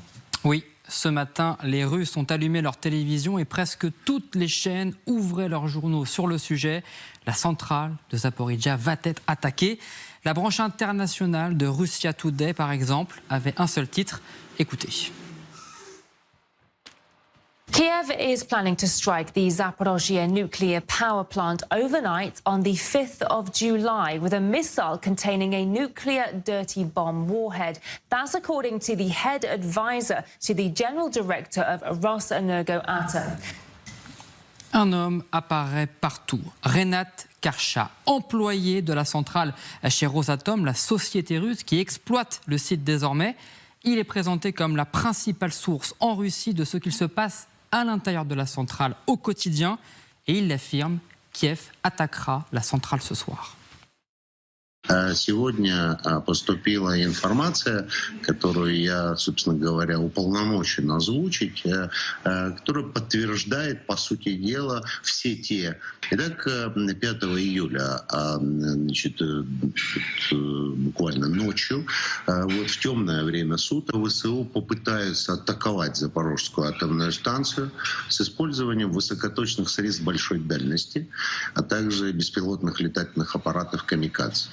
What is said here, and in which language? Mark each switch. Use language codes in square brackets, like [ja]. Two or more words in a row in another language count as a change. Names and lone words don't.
[fr] Oui, ce matin, les Russes ont allumé leur télévision et presque toutes les chaînes ouvraient leurs journaux sur le sujet. La centrale de Zaporijjia va être attaquée. La branche internationale de Russia Today, par exemple, avait un seul titre. Écoutez. [en] Kiev is planning to strike the Zaporozhye nuclear power plant overnight on the 5th of July with a missile containing a nuclear dirty bomb warhead. That's according to the head advisor to the general director of Rosenergoatom. [fr] Un homme apparaît partout. Renat Karcha, employé de la centrale chez Rosatom, la société russe qui exploite le site désormais. Il est présenté comme la principale source en Russie de ce qu'il se passe à l'intérieur de la centrale au quotidien. Et il l'affirme, Kiev attaquera la centrale ce soir. [ru] Сегодня поступила информация, которую я, собственно говоря, уполномочен озвучить, которая подтверждает, по сути дела, все те. Итак, 5 июля, значит, буквально ночью, вот в темное время суток, ВСУ попытаются атаковать Запорожскую атомную станцию с использованием высокоточных средств большой дальности, а также беспилотных летательных аппаратов «Камикадзе».